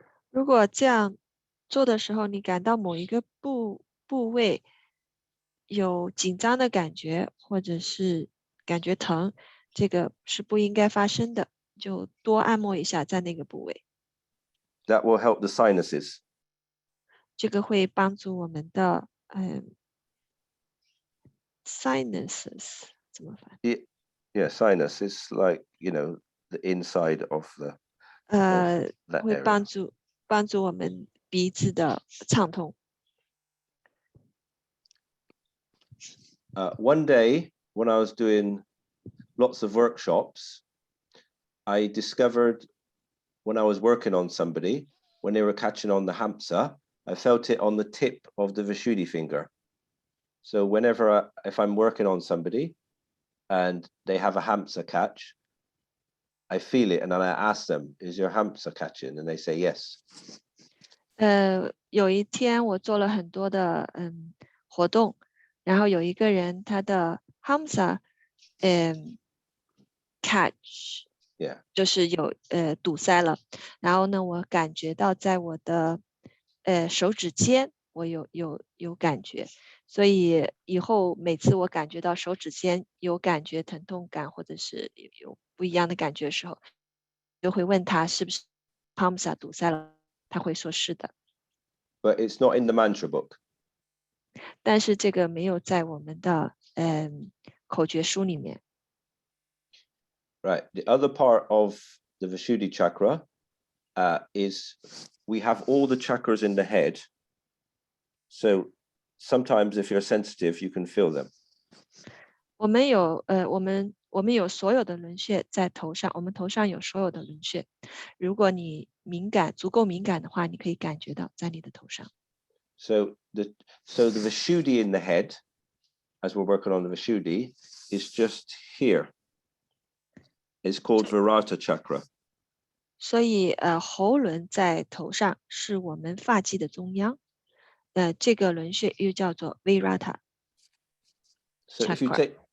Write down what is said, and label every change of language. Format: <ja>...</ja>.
<zh>如果这样做的时候，你感到某一个部位有紧张的感觉，或者是感觉疼，这个是不应该发生的，就多按摩一下在那个部位。</zh> <en>That will help the sinuses.</en> <zh>这个会帮助我们的sinuses 怎么翻？</zh> <en>Yeah, sinus is like, the inside of the.</en> <zh>会帮助我们鼻子的畅通。</zh> <en>One day when I was doing lots of workshops, I discovered when I was working on somebody, when they were catching on the Hamsa, I felt it on the tip of the Vishuddhi finger. So if I'm working on somebody and they have a Hamsa catch, I feel it and then I ask them, is your Hamsa catching? And they say yes.</en> <zh>有一天我做了很多的活动，然后有一个人他的 Hamsa catch 就是有堵塞了，然后呢我感觉到在我的手指尖我有感觉，所以以后每次我感觉到手指尖有感觉疼痛感或者是有不一样的感觉的时候，就会问他是不是 Hamsa 堵塞了，他会说是的。</zh> <en>But it's not in the mantra book.</en> <zh>但是这个没有在我们的口诀书里面。</zh> <en>Right. The other part of the Vishuddhi chakra is we have all the chakras in the head. So sometimes if you're sensitive, you can feel them.</en> <zh>我们有所有的轮穴在头上，我们头上有所有的轮穴。如果你足够敏感的话，你可以感觉到在你的头上。</zh> <en>So the Vishuddhi in the head, as we're working on the Vishuddhi, is just here. It's called Virata chakra.</en> <zh>所以喉轮在头上是我们发际的中央，这个轮穴又叫做 Virata chakra.</zh>